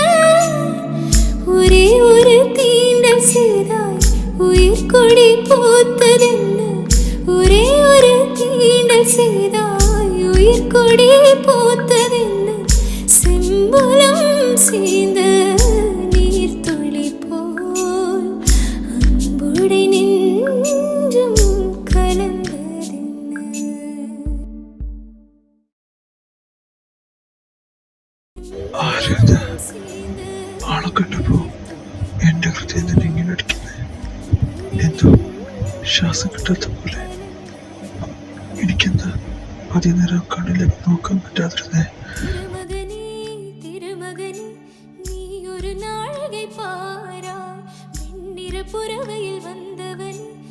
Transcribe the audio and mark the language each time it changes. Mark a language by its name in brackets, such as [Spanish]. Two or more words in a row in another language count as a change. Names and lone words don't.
[Tamil] ஒரே ஒரு தீண்டல் செய்தாய் உயிர் கொடி பூத்ததென்ன, ஒரே ஒரு தீண்டல் செய்தாய் உயிர் கொடி பூத்ததென்ன, செம்புலம் சேர்ந்த நீர் துளி போல் அன்புடை நெஞ்சம் கலந்ததென்ன. [Malayalam] ആളെ കണ്ടപ്പോ എന്റെ ഹൃദയം തന്നെ ഇങ്ങനെ അടിക്കുന്നത്. എന്തോ ശ്വാസം കിട്ടാത്ത പോലെ. എനിക്കെന്താ അതിനേരം കണ്ണിലേക്ക് നോക്കാൻ പറ്റാതിരുന്നേ. [Tamil] திருமகனே திருமகனே நீ ஒரு நாழிகை பாராய், வெண்ணிற புறவையில் வந்தவனே